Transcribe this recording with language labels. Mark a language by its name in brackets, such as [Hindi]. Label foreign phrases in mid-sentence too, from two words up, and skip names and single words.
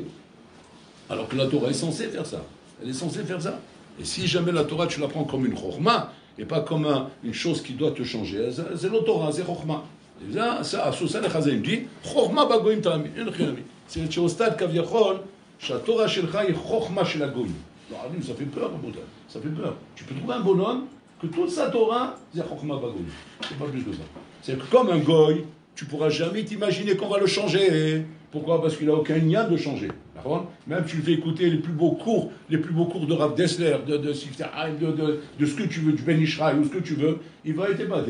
[French] Alors que la Torah est censée faire ça. Elle est censée faire ça. Et si jamais la Torah, tu la prends comme une chorma, et pas comme une chose qui doit te changer, c'est la Torah, c'est chorma. Ça, Sousan et Chazaim dit, [Hebrew] חכמה בגויים תאמין, [French] c'est au stade kaviachol, [Hebrew] שהתורה שלך היא חוכמה של הגויים. לא, [French] ça fait peur, רבותיי. Ça fait peur. Tu peux trouver un bonhomme que toute sa Torah, c'est [Hebrew] חוכמה בגויים. [French] C'est pas plus que ça. C'est que comme un goy, tu pourras jamais t'imaginer qu'on va le changer. Pourquoi? Parce qu'il n'a aucun lien de changer. Même si tu fais écouter les plus beaux cours de Rav Dessler, de ce que tu veux, du Ben Ishraï ou ce que tu veux, il va être épaté.